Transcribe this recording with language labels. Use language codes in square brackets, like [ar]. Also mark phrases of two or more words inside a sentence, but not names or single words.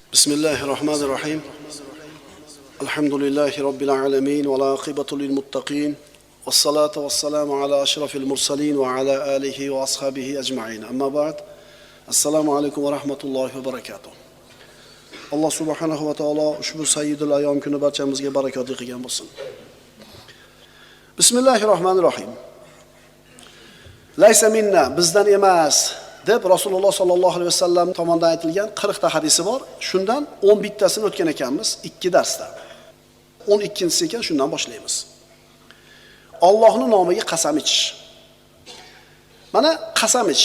[ar] بسم الله الرحمن الرحيم. الحمد لله رب العالمين والعاقبة للمتقين. والصلاة والسلام على أشرف المرسلين وعلى آله وأصحابه أجمعين. أما بعد. السلام عليكم ورحمة الله وبركاته. [uz] Alloh [ar] سبحانه وتعالى [uz] ushbu [ar] سيد الأيام [uz] kuni barchamizga barakotli qilgan bo'lsin. [ar] بسم الله الرحمن الرحيم. ليس منا, [uz] bizdan emas deb Rasululloh [ar] صلى الله عليه وسلم [uz] tomonidan aytilgan 40 ta hadisi bor. Shundan 11 tasini o'tgan ekanmiz 2 darsda. 12-si ekan, shundan boshlaymiz. Allohning nomiga qasam ichish. Mana qasam ichish.